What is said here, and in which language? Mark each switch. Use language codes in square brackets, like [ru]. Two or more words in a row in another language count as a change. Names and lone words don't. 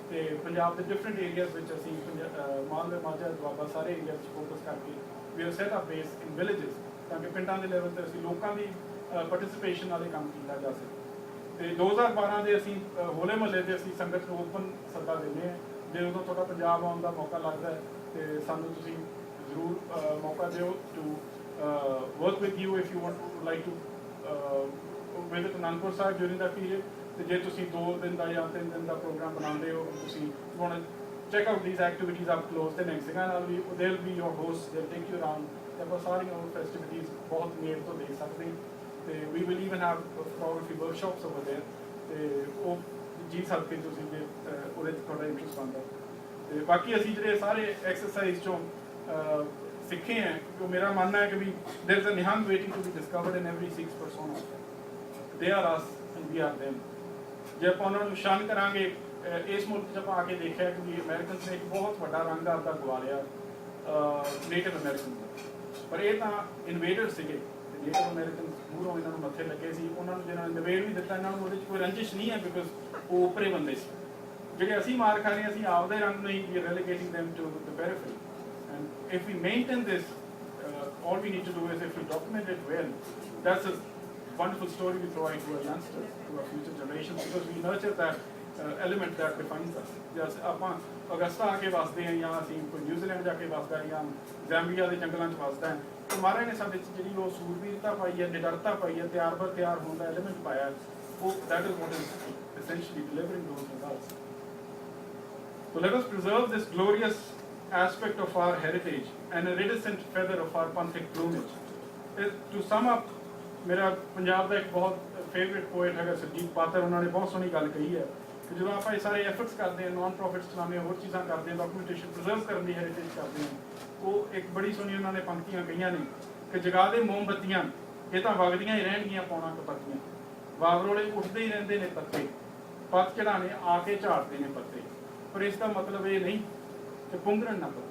[pa] ਤੇ ਪੰਜਾਬ ਦੇ [en] different areas [pa] ਵਿੱਚ ਅਸੀਂ ਮਾਲਵੇ, ਮਾਝਾ, ਦੁਆਬਾ ਸਾਰੇ ਏਰੀਆ 'ਚ ਫੋਕਸ ਕਰਕੇ [en] we are set up base in villages, [pa] ਤਾਂ ਕਿ ਪਿੰਡਾਂ ਦੇ ਲੈਵਲ 'ਤੇ ਅਸੀਂ ਲੋਕਾਂ ਦੀ ਪਾਰਟਿਸਿਪੇਸ਼ਨ ਵਾਲੇ ਕੰਮ ਕੀਤਾ ਜਾ ਸਕੇ। ਤੇ 2012 ਦੇ ਅਸੀਂ ਹੋਲੇ ਮਹੱਲੇ 'ਤੇ ਅਸੀਂ ਸੰਗਤ ਨੂੰ ਓਪਨ ਸੱਦਾ ਦਿੰਦੇ ਹਾਂ। ਜੇ ਉਦੋਂ ਤੁਹਾਡਾ ਪੰਜਾਬ ਆਉਣ ਦਾ ਮੌਕਾ ਲੱਗਦਾ ਹੈ ਤੇ ਸਾਨੂੰ ਤੁਸੀਂ ਜ਼ਰੂਰ ਮੌਕਾ ਦਿਓ ਟੂ [en] work with you if you would like to visit Anandpur Sahib during that period। [pa] ਤੇ ਜੇ ਤੁਸੀਂ 2 ਦਿਨ ਦਾ ਜਾਂ 3 ਦਿਨ ਦਾ ਪ੍ਰੋਗਰਾਮ ਬਣਾਉਂਦੇ ਹੋ, ਤੁਸੀਂ [en] want to check out these activities up close, [pa] ਤੇ ਨਿਹੰਗ ਸਿੰਘਾਂ ਨਾਲ ਵੀ [en] they'll be your hosts, they'll take you around। [pa] ਤੇ ਆਪਾਂ ਸਾਰੀਆਂ ਉਹ ਫੈਸਟੀਵਿਟੀਜ਼ ਬਹੁਤ ਨੇੜ ਤੋਂ ਦੇਖ ਸਕਦੇ। [en] ਤੇ we will even have photography workshops over there। [pa] ਤੇ ਉਹ ਜੀ ਸਕਦੇ ਤੁਸੀਂ ਜੇ ਉਹਦੇ 'ਚ ਤੁਹਾਡਾ ਇੰਟਰਸਟ ਆਉਂਦਾ। ਤੇ ਬਾਕੀ ਅਸੀਂ ਜਿਹੜੇ ਸਾਰੇ ਐਕਸਰਸਾਈਜ਼ 'ਚੋਂ ਸਿੱਖੇ ਹੈ, ਉਹ ਮੇਰਾ ਮੰਨਣਾ ਹੈ ਕਿ ਵੀ [en] there is a ਨਿਹੰਗ waiting to be discovered in every Sikh persona। they are us and we are them। [pa] ਜੇ ਆਪਾਂ ਉਹਨਾਂ ਨੂੰ ਸ਼ਨ ਕਰਾਂਗੇ, ਇਸ ਮੁਲਕ 'ਚ ਆਪਾਂ ਆ ਕੇ ਦੇਖਿਆ ਕਿ ਵੀ ਅਮਰੀਕਨਸ ਨੇ ਇੱਕ ਬਹੁਤ ਵੱਡਾ ਰੰਗ ਆਪਦਾ ਗਵਾ ਲਿਆ [en] native American [pa] ਦਾ, ਪਰ ਇਹ ਤਾਂ ਇਨਵੇਡਰ ਸੀਗੇ। [en] native American [pa] ਮੂਹਰੋਂ ਇਹਨਾਂ ਨੂੰ ਮੱਥੇ ਲੱਗੇ ਸੀ, ਉਹਨਾਂ ਨੂੰ ਜਿਹਨਾਂ ਨੇ ਨਿਵੇੜ ਵੀ ਦਿੱਤਾ, ਇਹਨਾਂ ਨੂੰ ਉਹਦੇ 'ਚ ਕੋਈ ਰੰਜਿਸ਼ ਨਹੀਂ ਹੈ ਬਿਕਾਜ਼ ਉਹ ਉੱਪਰੇ ਬੰਦੇ ਸੀ। ਜਿਹੜੇ ਅਸੀਂ ਮਾਰ ਖਾ ਰਹੇ ਹਾਂ, ਅਸੀਂ ਆਪਦੇ ਰੰਗ ਨੂੰ ਹੀ ਰੈਲੀਗੇਟਿੰਗ [en] them to the periphery। And if we maintain this, all we need to do is if we document it well, that's a wonderful story we provide to our youngsters, to our future generations, because we nurture that element that defines us। [pa] Just ਆਪਾਂ ਅਗਸਤਾ ਆ ਕੇ ਵਸਦੇ ਹਾਂ, ਜਾਂ ਅਸੀਂ ਕੋਈ ਨਿਊਜ਼ੀਲੈਂਡ ਜਾ ਕੇ ਵਸਦਾ, ਜਾਂ ਜ਼ੈਂਬੀਆ ਦੇ ਜੰਗਲਾਂ 'ਚ ਵਸਦਾ, ਤੇ ਮਹਾਰਾਜ ਨੇ ਸਾਡੇ 'ਚ ਜਿਹੜੀ ਉਹ ਸੂਰਬੀਰਤਾ ਪਾਈ ਹੈ, ਨਿਡਰਤਾ ਪਾਈ ਹੈ, ਤਿਆਰ ਬਰ ਤਿਆਰ ਹੋਣ ਦਾ ਐਲੀਮੈਂਟ ਪਾਇਆ, ਉਹ [en] that is what is essentially delivering those results। So let us preserve this glorious aspect of our heritage and a iridescent feather of our Panthic plumage। To sum up, [pa] ਮੇਰਾ ਪੰਜਾਬ ਦਾ ਇੱਕ ਬਹੁਤ [en] favourite poet [pa] ਹੈਗਾ ਸਰਜੀਤ ਪਾਤਰ, ਉਹਨਾਂ ਨੇ ਬਹੁਤ ਸੋਹਣੀ ਗੱਲ ਕਹੀ ਹੈ ਕਿ ਜਦੋਂ ਆਪਾਂ ਇਹ ਸਾਰੇ ਐਫਰਟਸ ਕਰਦੇ ਹਾਂ, [en] non profits [pa] ਚਲਾਉਂਦੇ ਹਾਂ, ਹੋਰ ਚੀਜ਼ਾਂ ਕਰਦੇ ਹਾਂ, [en] documentation preserve [pa] ਕਰਨ ਦੀ ਹੈਰੀਟੇਜ ਕਰਦੇ ਹਾਂ, ਉਹ ਇੱਕ ਬੜੀ ਸੋਹਣੀ ਉਹਨਾਂ ਨੇ ਪੰਕਤੀਆਂ ਕਹੀਆਂ ਨੇ ਕਿ ਜਗਾ ਦੇ ਮੋਮਬੱਤੀਆਂ, ਇਹ ਤਾਂ ਵਗਦੀਆਂ ਹੀ ਰਹਿਣਗੀਆਂ ਪੌਣਾ ਕਪੱਤੀਆਂ, ਵਾਵਰੋਲੇ ਉੱਠਦੇ ਹੀ ਰਹਿੰਦੇ ਨੇ ਪੱਤੇ, ਪੱਤ ਚੜਾਣੇ ਆ ਕੇ ਝਾੜਦੇ ਨੇ ਪੱਤੇ, ਪਰ ਇਸ ਦਾ ਮਤਲਬ ਇਹ ਨਹੀਂ ਕਿ ਪੁੰਗਰਨ ਨਾ ਪੱਤੇ।